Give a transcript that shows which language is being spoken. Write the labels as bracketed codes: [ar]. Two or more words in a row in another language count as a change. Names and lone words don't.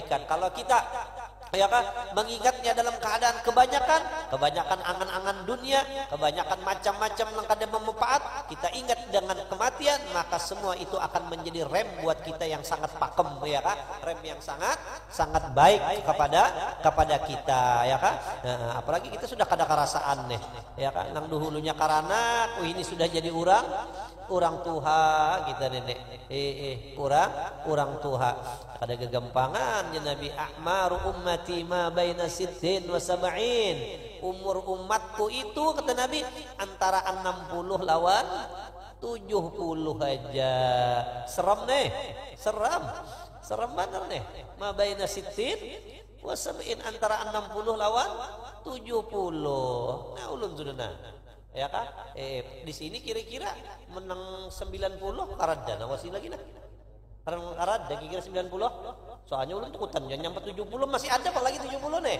[bjn] Kalau kita ya kan, mengingatnya dalam keadaan kebanyakan angan-angan dunia, kebanyakan macam-macam yang kada memanfaat, kita ingat dengan kematian, maka semua itu akan menjadi rem buat kita yang sangat pakem, ya kan, rem yang sangat baik kepada kita, ya kan. Nah, apalagi kita sudah kada kerasaan nih, ya kan, nang dahulunya karena ini sudah jadi orang tuha kita nenek orang tuha kada gegampangan ya Nabi. [ar] أعمار أمتي ما بين ستين وسبعين, [bjn] umur umatku itu kata Nabi antara 60 lawan 70 aja. Seram nih, seram bener nih. [ar] ما بين ستين وسبعين, [bjn] antara 60 lawan 70. Nah ulun sudah ya kan, di sini kira-kira menang 90 karada, nah masih lagi nah. Karena karada kira-kira 90. Soalnya ulun tukutan nyampe 70 masih ada apa lagi 70 nih.